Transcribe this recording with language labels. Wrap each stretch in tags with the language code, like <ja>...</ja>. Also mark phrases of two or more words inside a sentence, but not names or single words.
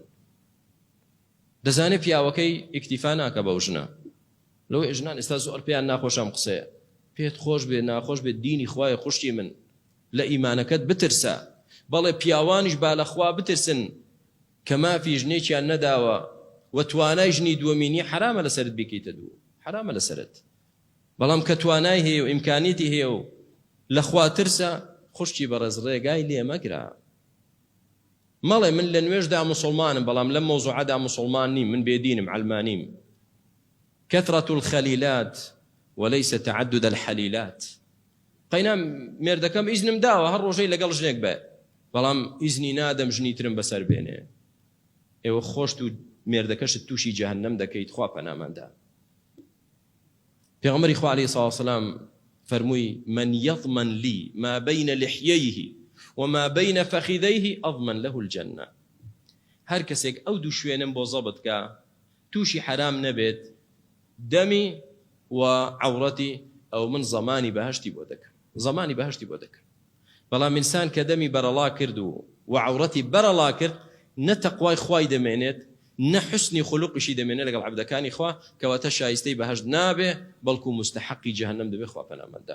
<ckb>دەزانێت پیاوەکەی ئیکتیفا ناکە بەو ژنە، لەوەی ژنان ئێستا زۆر پێیان ناخۆشەم قسەیە، پێت خۆش بێ ناخۆش بێت دینی خوایە خوشتی من، لە ئیمانەکەت بترسە، بەڵێ پیاوانیش با لەخوا بترسن کە مافی ژنێکیان نەداوە و توانای ژنی دووەمینی حرامە لەسەرت بکەیتە دوو، حرامە لەسەرت. بەڵام کە توانای هەیە و ئیمکانیەتی هەیە و لەخوا ترسە، خوشتی بەڕێز ڕێگای لێ مەگرە. مەڵێ من لە نوێژدا موسڵمانم بەڵام لەم مەوزوعەدا موسڵمان نیم، من بێدینم علمانیم.</ckb> <ar>كثرة الخليلات وليس تعدد الحليلات.</ar> <ckb>قەینا مێردەکەم ئیزنم داوە هەر ڕۆژەی لەگەڵ ژنێک بێ، بەڵام ئیزنی نادەم ژنی ترم بەسەر بێنێ. ئێوە خۆشت و مێردەکەشت تووشی جەهەنەم دەکەیت، خوا پەناماندا. پێغەمبەری خوا</ckb> <ar>عەلەیهی سڵاو وسەلام</ar> <ckb>فەرمووی</ckb> <ar>من يضمن لي ما بين لحييه وما بين فخذيه أضمن له الجنة.</ar> <ckb>هەر کەسێک ئەو دوو شوێنم بۆ زەبت کە تووشی حرام نەبێت، دەمی و عەوڕەتی، ئەو من زەمانی بەهەشتی بۆ دەکەم، زەمانی بەهەشتی بۆ دەکەم. بەڵام ئینسان کە دەمی بەرەڵا کرد و عەوڕەتی بەرەڵا کرد، نە تەقوای خوای دەمێنێت، نە حسنی خولوقیشی دەمێنێت لەگەڵ عەبدەکانی خوا، کەواتە شایستەی بەهەشت نابێ، بەڵکو مستحەقی جەهەنەم دەبێ، خوا پەنامەندا.</ckb>